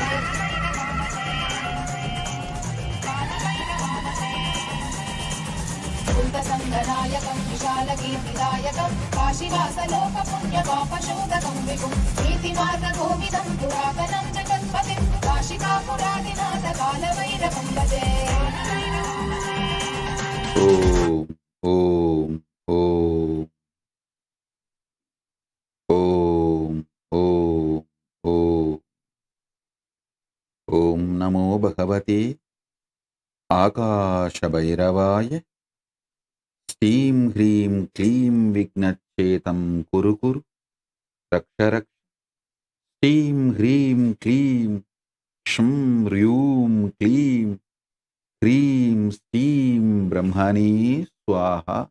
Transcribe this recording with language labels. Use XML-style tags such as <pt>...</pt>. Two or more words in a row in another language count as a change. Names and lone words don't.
<sa>भूतसङ्गनायकं विशालकीर्तिदायकं काशीवासलोकपुण्यपापशोधकं विभुं नीतिमार्गगोविदं पुरातनं जगत्पतिं काशिकापुरादिनाथकालभैरवं भजे ఓం ఓం ఓం ఓం ఓం ఓం నమో భగవతే ఆకాశభైరవాయ శ్రీం హ్రీం క్లీం విఘ్నచ్చేతం కురు కురు రక్ష రక్ష శ్రీం హ్రీం క్లీం క్షం హ్రూం క్లీం హ్రీం శ్రీం బ్రహ్మణే స్వాహ</sa>